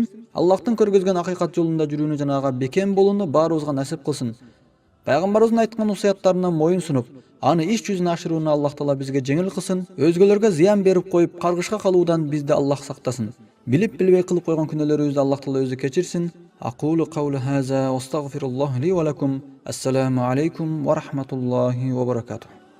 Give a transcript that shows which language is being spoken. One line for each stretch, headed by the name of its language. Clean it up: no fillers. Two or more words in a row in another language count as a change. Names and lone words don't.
Kyrgyz: Аллахтын көргөзгөн акыйкат жолунда жүрүүнү жана ага бекем болууну баарыбызга насип кылсын. Пайгамбарыбыздын айткан усуяттарына моюн сунуп, аны иш жүзүнө ашырууну Аллах Таала бизге жеңил кылсын. Өзгөлөргө зыян берип коюп, каргышка калуудан бизди Аллах сактасын. Билип билбей кылып койгон күнөөлөрүбүздү Аллах Таала өзү кечирсин.
Arabic: أقول قولي هذا وأستغفر الله لي ولكم. السلام عليكم ورحمة الله وبركاته.